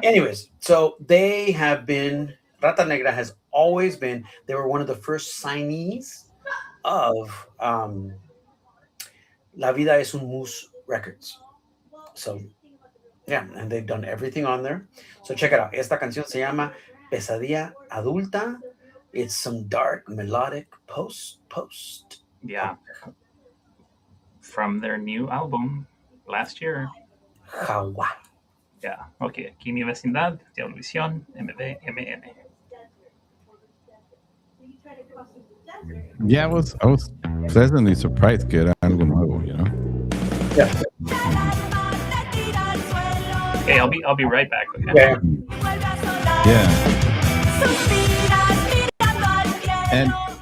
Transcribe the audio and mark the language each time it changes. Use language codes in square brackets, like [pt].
[en] Anyways, so they have been, Rata Negra has always been, they were one of the first signees of La Vida es un Mus Records. So, yeah, and they've done everything on there. So check it out. [es] Esta canción se llama Pesadilla Adulta. [en] It's some dark, melodic post. Yeah. From their new album last year. Jaguar. Yeah. Okay. [es] Aquí mi vecindad, Televisión, MBMN. [en] Yeah, I was pleasantly surprised [es] que era algo nuevo, [en] Yeah. Okay, I'll be right back. Okay. Yeah. And